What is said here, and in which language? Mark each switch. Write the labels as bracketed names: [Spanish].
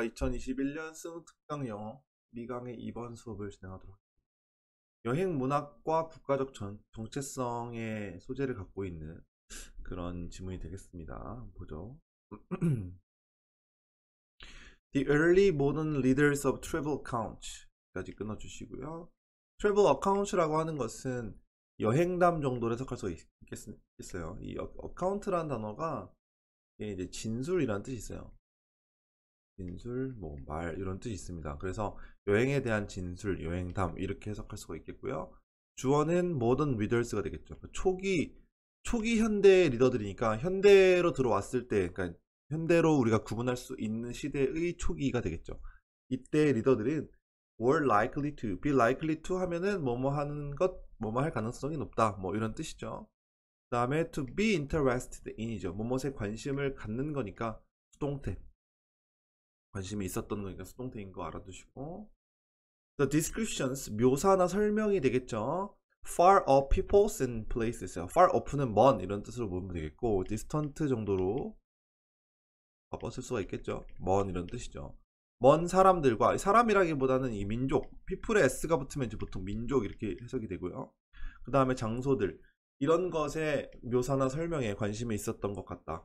[Korean] 2021년 승특강 영어 미강의 2번 수업을 진행하도록 하겠습니다. 여행 문학과 국가적 정체성의 소재를 갖고 있는 그런 지문이 되겠습니다. 한번 보죠. [English] The early modern leaders of travel account [Korean] 까지 끊어주시고요. travel account라고 하는 것은 여행담 정도로 해석할 수 있겠어요. 이 account라는 단어가 이제 진술이라는 뜻이 있어요. 진술, 뭐 말 이런 뜻이 있습니다. 그래서 여행에 대한 진술, 여행담 이렇게 해석할 수가 있겠고요. 주어는 modern readers가 되겠죠. 초기 현대 리더들이니까 현대로 들어왔을 때, 그러니까 현대로 우리가 구분할 수 있는 시대의 초기가 되겠죠. 이때 리더들은 [English] were likely to, be likely to [Korean] 하면은 뭐뭐 하는 것, 뭐뭐 할 가능성이 높다, 뭐 이런 뜻이죠. 그 다음에 [English] to be interested in [Korean] 이죠. 뭐뭐에 관심을 갖는 거니까 수동태. 관심이 있었던 거니까 수동태인 거 알아두시고, [English] the descriptions [Korean] 묘사나 설명이 되겠죠. [English] far off peoples and places. far off [Korean] 는 먼 이런 뜻으로 보면 되겠고, distant 정도로 바꿔 쓸 수가 있겠죠. 먼 이런 뜻이죠. 먼 사람들과, 사람이라기보다는 이 민족, people에 s가 붙으면 이제 보통 민족 이렇게 해석이 되고요. 그 다음에 장소들, 이런 것에 묘사나 설명에 관심이 있었던 것 같다.